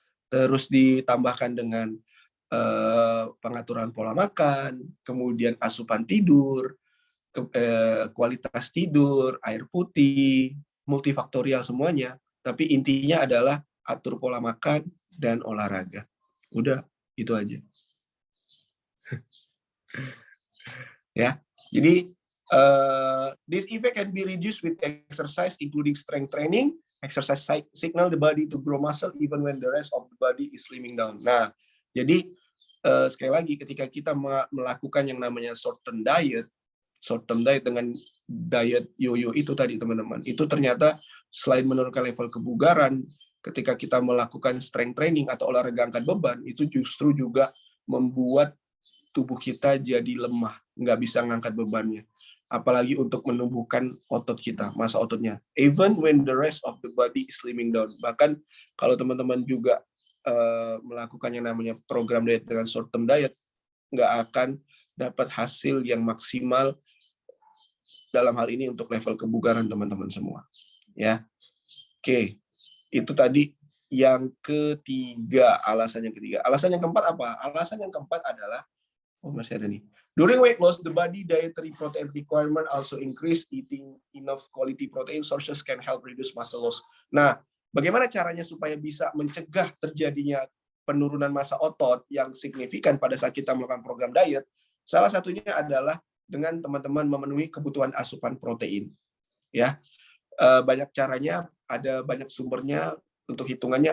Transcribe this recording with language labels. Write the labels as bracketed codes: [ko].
[id] Terus ditambahkan dengan pengaturan pola makan, kemudian asupan tidur, kualitas tidur, air putih, multifaktorial semuanya. Tapi intinya adalah atur pola makan dan olahraga. Udah, itu aja. Ya, jadi [en] this effect can be reduced with exercise, including strength training. Exercise signal the body to grow muscle even when the rest of the body is slimming down. [id] Nah, jadi sekali lagi ketika kita melakukan yang namanya short term diet dengan diet yo-yo itu tadi, teman-teman, itu ternyata selain menurunkan level kebugaran, ketika kita melakukan strength training atau olahraga angkat beban, itu justru juga membuat tubuh kita jadi lemah, nggak bisa ngangkat bebannya. Apalagi untuk menumbuhkan otot kita, massa ototnya. [en] Even when the rest of the body is slimming down. [id] Bahkan kalau teman-teman juga melakukan yang namanya program diet dengan short term diet, nggak akan dapat hasil yang maksimal dalam hal ini untuk level kebugaran teman-teman semua. Ya, oke, itu tadi yang ketiga. Alasan yang ketiga. Alasan yang keempat apa? Alasan yang keempat adalah, masih ada nih. [en] During weight loss, the body dietary protein requirement also increase. Eating enough quality protein sources can help reduce muscle loss. [id] Nah, bagaimana caranya supaya bisa mencegah terjadinya penurunan massa otot yang signifikan pada saat kita melakukan program diet? Salah satunya adalah dengan teman-teman memenuhi kebutuhan asupan protein. Ya, banyak caranya, ada banyak sumbernya untuk hitungannya.